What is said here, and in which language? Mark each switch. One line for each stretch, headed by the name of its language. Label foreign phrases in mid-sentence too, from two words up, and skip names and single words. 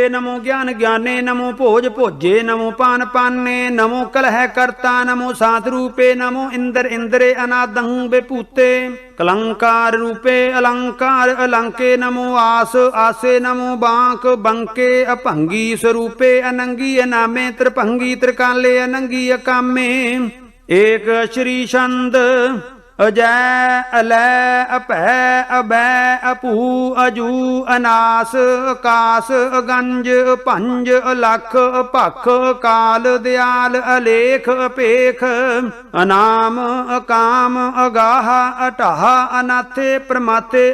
Braj: नमो ज्ञान ज्ञाने नमो भोज भोजे नमो पान पाने नमो कलह कर्ता नमो सात रूपे नमो इंद्र इंद्रे अनादं विभूते कलंकार रूपे अलंकार अलंके नमो आस आसे नमो बांक बंके अपंगी स्वरूपे अनंगी अनामे त्रिभंगी त्रिकाले अनंगी अकामे एक श्री छंद ਅਜੈ ਅਲੈ ਅਭੈ ਅਬੈ ਅਪੂ ਅਜੂ ਅਨਾਸ ਆਕਾਸ ਅਗੰਜ ਭੰਜ ਅਲਖ ਭਖ ਕਾਲ ਦਿਆਲ ਅਲੇਖ ਅਪੇਖ ਅਨਾਮ ਅਕਾਮ ਅਗਾਹ ਅਟਾਹ ਅਨਾਥੇ ਪ੍ਰਮਾਥੇ